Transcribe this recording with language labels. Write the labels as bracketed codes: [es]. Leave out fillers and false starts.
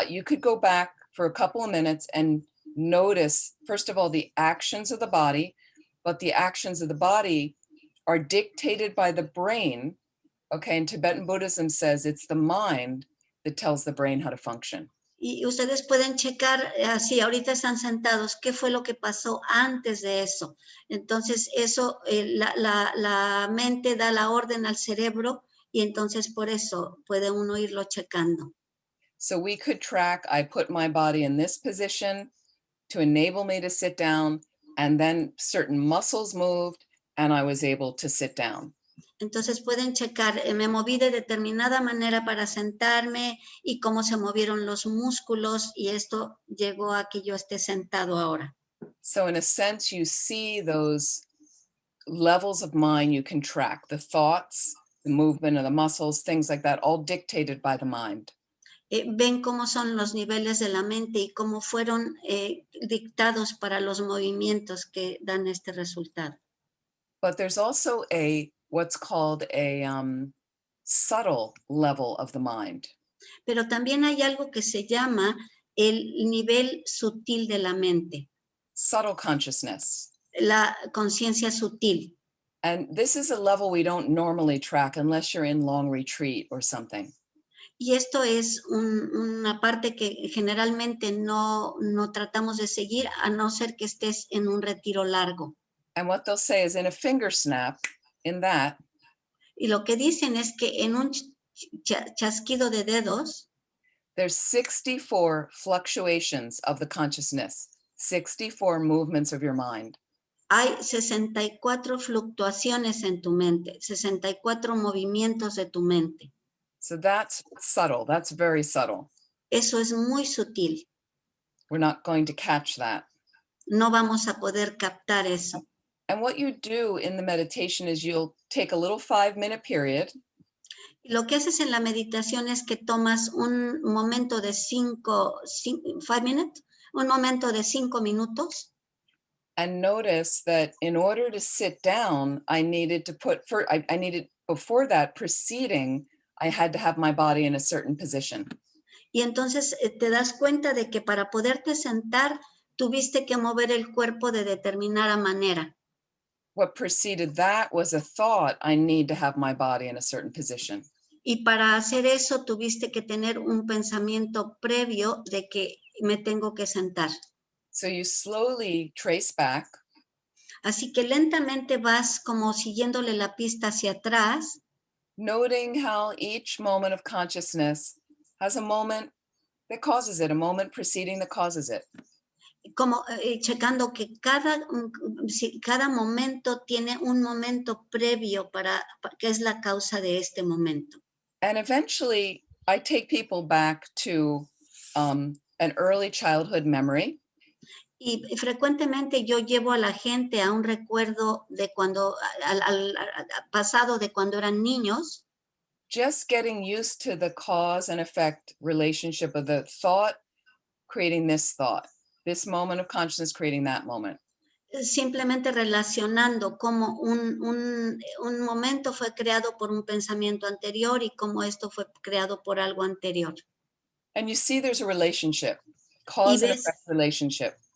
[en] You could go back for a couple of minutes and notice, first of all, the actions of the body, but the actions of the body are dictated by the brain. Okay, and Tibetan Buddhism says it's the mind that tells the brain how to function. [es] Y ustedes pueden checar, así ahorita están sentados, qué fue lo que pasó antes de eso. Entonces eso, la mente da la orden al cerebro y entonces por eso puede uno irlo checando. [en] So we could track, I put my body in this position to enable me to sit down, and then certain muscles moved and I was able to sit down. [es] Entonces pueden checar, me moví de determinada manera para sentarme y cómo se movieron los músculos y esto llegó a que yo esté sentado ahora. [en] So in a sense, you see those levels of mind you can track, the thoughts, the movement of the muscles, things like that, all dictated by the mind. [es] Ven cómo son los niveles de la mente y cómo fueron dictados para los movimientos que dan este resultado. [en] But there's also what's called a subtle level of the mind. [es] Pero también hay algo que se llama el nivel sutil de la mente. [en] Subtle consciousness. [es] La conciencia sutil. [en] And this is a level we don't normally track unless you're in long retreat or something. [es] Y esto es una parte que generalmente no tratamos de seguir a no ser que estés en un retiro largo. [en] And what they'll say is in a finger snap, in that. [es] Y lo que dicen es que en un chasquido de dedos. [en] There's 64 fluctuations of the consciousness, 64 movements of your mind. [es] Hay 64 fluctuaciones en tu mente, 64 movimientos de tu mente. [en] So that's subtle. That's very subtle. [es] Eso es muy sutil. [en] We're not going to catch that. [es] No vamos a poder captar eso. [en] And what you do in the meditation is you'll take a little 5-minute period. [es] Lo que haces en la meditación es que tomas un momento de 5 [en] minutes, [es] un momento de 5 minutos. [en] And notice that in order to sit down, I needed before that preceding, I had to have my body in a certain position. [es] Y entonces te das cuenta de que para poderte sentar, tuviste que mover el cuerpo de determinada manera. [en] What preceded that was a thought, I need to have my body in a certain position. [es] Y para hacer eso tuviste que tener un pensamiento previo de que me tengo que sentar. [en] So you slowly trace back. [es] Así que lentamente vas como siguiéndole la pista hacia atrás, [en] Noting how each moment of consciousness has a moment that causes it, a moment preceding that causes it. [es] como checando que cada momento tiene un momento previo que es la causa de este momento. [en] And eventually, I take people back to an early childhood memory. [es] Y frecuentemente yo llevo a la gente a un recuerdo de cuando, al pasado de cuando eran niños. [en] Just getting used to the cause and effect relationship of the thought creating this thought, this moment of consciousness creating that moment. [es] Simplemente relacionando cómo un momento fue creado por un pensamiento anterior y cómo esto fue creado por algo anterior. [en] And you see there's a relationship, cause and effect relationship.